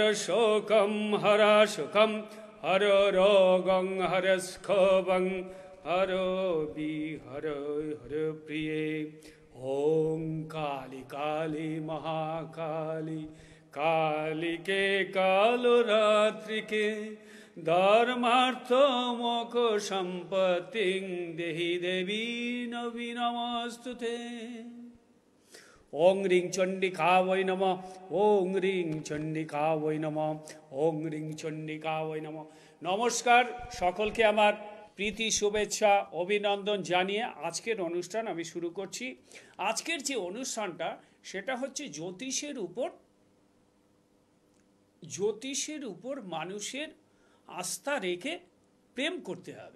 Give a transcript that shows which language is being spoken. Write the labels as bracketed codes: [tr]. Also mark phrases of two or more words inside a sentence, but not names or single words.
[sa] शोकं हर सुखं हर रोगं हर स्खवं हर हर हर प्रिये ओं काली काली महाकाली कालिके कालरात्रिके धर्मार्थ मोक्ष सम्पत्तिं देहि देवी नमोस्तुते ओं ह्रीं चण्डिका वै नमः ओं ह्रीं चण्डिका वै नमः ओं ह्रीं चण्डिका वै नमः। [bn] নমস্কার সকলকে আমার প্রীতি শুভেচ্ছা অভিনন্দন জানিয়ে আজকের অনুষ্ঠান আমি শুরু করছি। আজকের যে অনুষ্ঠানটা সেটা হচ্ছে জ্যোতিষের উপর মানুষের আস্থা রেখে প্রেম করতে হবে।